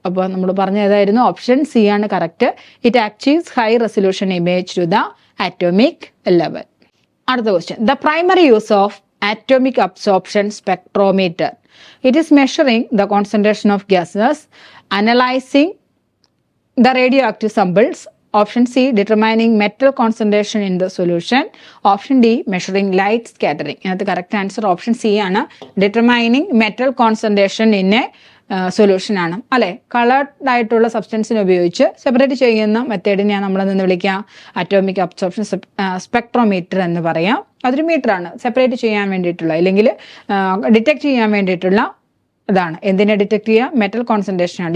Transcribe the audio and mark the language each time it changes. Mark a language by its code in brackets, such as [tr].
[ml] അപ്പോൾ നമ്മൾ പറഞ്ഞ ഏതായിരുന്നു? ഓപ്ഷൻ സി ആണ് correct. [en] It achieves high resolution image to the atomic level. [ml] അടുത്ത question. [en] The primary use of atomic absorption spectrometer. It is measuring the concentration of gases, analysing the radioactive samples. Option C, determining metal concentration in the solution. Option D, measuring light scattering. [ml] ഇതിനകത്ത് correct answer option C ആണ്. [en] determining metal concentration in a solution [ml] ആണ്, അല്ലെ? Coloured ആയിട്ടുള്ള സബ്സ്റ്റൻസിനെ ഉപയോഗിച്ച് separate ചെയ്യുന്ന മെത്തേഡിനെയാണ് നമ്മളെന്ന് വിളിക്കുക atomic absorption spectrometer എന്ന് പറയാം. അതൊരു മീറ്ററാണ്, സെപ്പറേറ്റ് ചെയ്യാൻ വേണ്ടിയിട്ടുള്ള, അല്ലെങ്കിൽ ഡിറ്റക്ട് ചെയ്യാൻ വേണ്ടിയിട്ടുള്ള അതാണ്. എന്തിനെ ഡിറ്റക്ട് ചെയ്യുക? മെറ്റൽ കോൺസെൻട്രേഷൻ ആണ്.